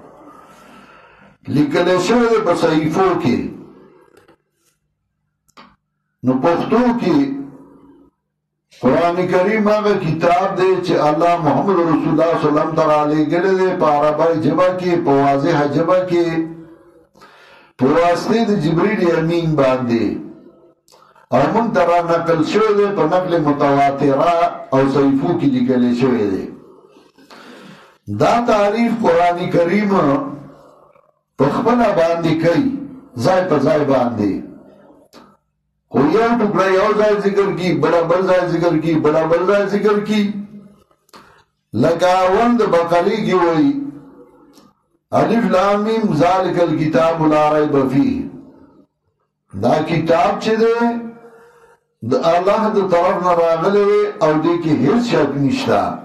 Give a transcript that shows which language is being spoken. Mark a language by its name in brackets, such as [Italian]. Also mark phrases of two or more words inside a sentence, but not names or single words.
[Pashto] لیکل شوی په صحیفو کې نو پښتو کې قرآن کریم هغه کتاب دی چې الله محمد رسول الله [Arabic] صلی الله علیه وسلم [Pashto] ته رالیږلی دی په عربی ژبه کې په واضحه ژبه کې په واسطې د جبریل امین باندې او موږ ته را نقل شوی دی په نقل متواتره او صحیفو کې لیکلی شوی دی. دا تعریف قرآن کریم په خپله باندې کوي ځای په ځای باندې خو یو ټوکړه یو ځای ذکر کی بڑا بل ځای ذکر کی بڑا بل ځای ذکر کی لکه اول د بقرې کې وایي [Arabic] الف لام میم ذالک الکتاب لا ریب فیه [Pashto] دا کتاب چې دی د الله د طرف نه راغلی او دې کې هیڅ شک نشته.